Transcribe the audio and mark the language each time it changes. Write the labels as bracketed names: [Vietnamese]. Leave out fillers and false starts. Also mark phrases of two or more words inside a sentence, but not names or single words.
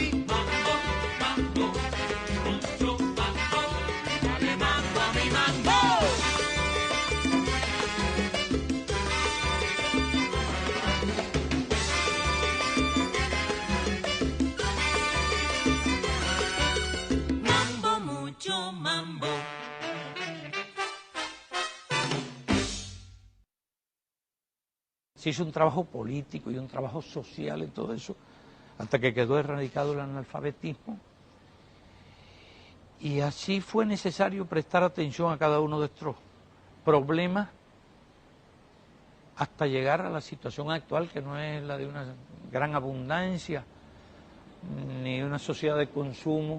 [Spanish] Mambo, mambo, mucho mambo. Dale mambo a mi mambo. Mambo, mucho mambo. Se hizo un trabajo político y un trabajo social en todo eso, hasta que quedó erradicado el analfabetismo. Y así fue necesario prestar atención a cada uno de estos problemas hasta llegar a la situación actual, que no es la de una gran abundancia, ni una sociedad de consumo.